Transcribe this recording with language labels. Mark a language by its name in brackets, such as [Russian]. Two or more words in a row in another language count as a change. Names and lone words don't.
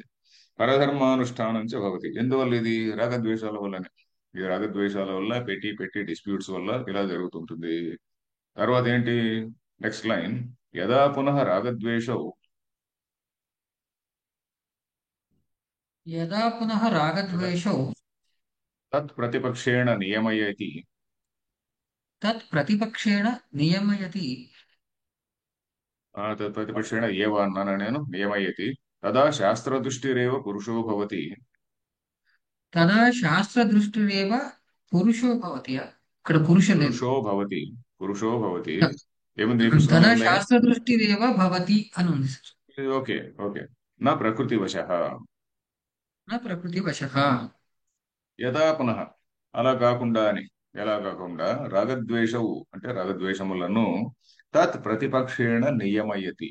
[Sanskrit] పరధర్మానుష్ఠానం చ భవతి. [Telugu] ఎందువల్ల ఇది, రాగద్వేషాల వల్లనే. ఈ రాగద్వేషాల వల్ల, పెట్టి పెట్టి డిస్ప్యూట్స్ వల్ల ఇలా జరుగుతుంటుంది. తర్వాత ఏంటి, నెక్స్ట్ లైన్, [Sanskrit] యదా పునః రాగద్వేషౌ यदा पुनः तदा रागद्वेषौ तत् प्रतिपक्षेण नियमयति। तत् प्रतिपक्षेण नियमयति तत् प्रतिपक्षेण एव [Telugu] అన్నాను నేను [Sanskrit] నియమయతి। तदा शास्त्रदृष्टिरेव पुरुषो भवति। तदा शास्त्रदृष्टिरेव పురుషో భవతి [Telugu] ఇక్కడ పురుష లేదు [Sanskrit] పురుషో భవతి పురుషో భవతి [Telugu] ఏముంది ఈ పుస్తకంలో [Sanskrit] తదా [Telugu] ఏముంది? [Sanskrit] శాస్త్రదృష్టిరేవ భవతి [Telugu] అని ఉంది సార్. [English] okay okay [Sanskrit] నా ప్రకృతి వశ నా ప్రకృతి వశః యథా పునః [Telugu] అలా కాకుండా అని ఎలా కాకుండా రాగద్వేషవు అంటే రాగద్వేషములను [Sanskrit] తత్ ప్రతిపక్షేణ నియమయతి।